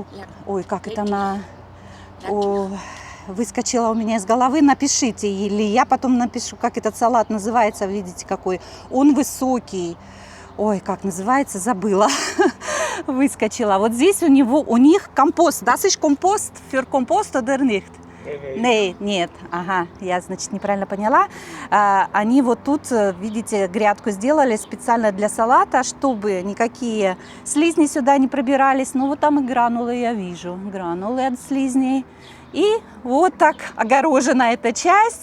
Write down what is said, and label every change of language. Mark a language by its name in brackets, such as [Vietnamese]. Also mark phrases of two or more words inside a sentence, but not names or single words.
[Russian] Ой, как это на... О, выскочила у меня из головы. Напишите, или я потом напишу, как этот салат называется. Видите, какой. Он высокий. Ой, как называется, забыла. Выскочила. Вот здесь у них компост. [German] Das ist Kompost für Kompost oder nicht? [Russian] Нет. Ага, я, значит, неправильно поняла. Они вот тут, видите, грядку сделали специально для салата, чтобы никакие слизни сюда не пробирались. Ну, вот там и гранулы я вижу. Гранулы от слизней. И вот так огорожена эта часть.